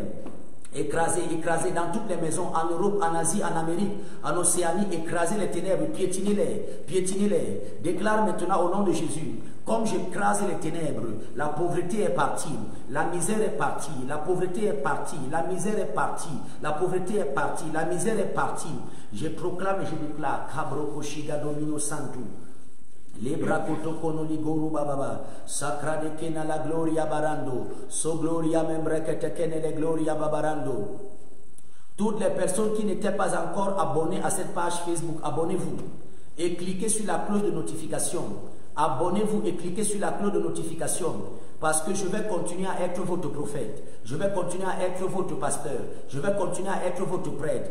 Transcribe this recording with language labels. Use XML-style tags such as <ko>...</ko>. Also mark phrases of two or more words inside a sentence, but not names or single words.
<fr>Écrasez, écrasez dans toutes les maisons, en Europe, en Asie, en Amérique, en Océanie, écrasez les ténèbres, piétinez-les, piétinez-les. Déclare maintenant au nom de Jésus, comme j'écrase les ténèbres, la pauvreté est partie, la misère est partie, la pauvreté est partie, la misère est partie, la pauvreté est partie, la misère est partie. Je proclame et je déclare, Kabro Koshiga Domino Santu. Lebra kotokono ligoru bababa, sacra de kena la gloria barando, so gloria membrekete kene le gloria babarando. Toutes les personnes qui n'étaient pas encore abonnées à cette page Facebook, abonnez-vous et cliquez sur la cloche de notification. abonnez-vous et cliquez sur la cloche de notification. Parce que je vais continuer à être votre prophète. Je vais continuer à être votre pasteur. Je vais continuer à être votre prêtre.</fr>